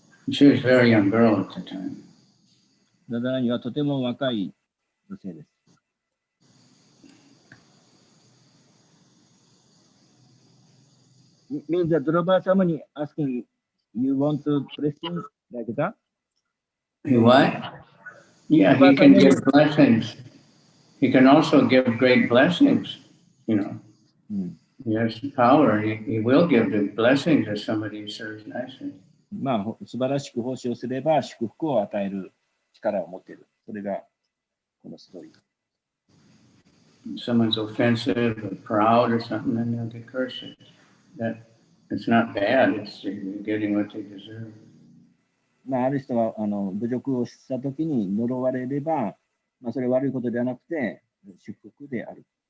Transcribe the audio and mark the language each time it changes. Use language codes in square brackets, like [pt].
[en] She was a very young girl at the time. [ja] ラダラーニはとても若い女性です。 [en] Means that Durva Samuni asking, you want to blessing like that? What? Yeah, he can give blessings. He can also give great blessings. He has power. He will give the blessings if somebody serves nicely. [ja] まあ、素晴らしく奉仕をすれば祝福を与える力を持っている。それがこのストーリー。 [en] If someone's offensive or proud or something, then they'll get cursed. It's not bad. It's getting what they deserve. [ja] まあ、ある人は侮辱をしたときに呪われれば、まあ、それは悪いことではなくて祝福である。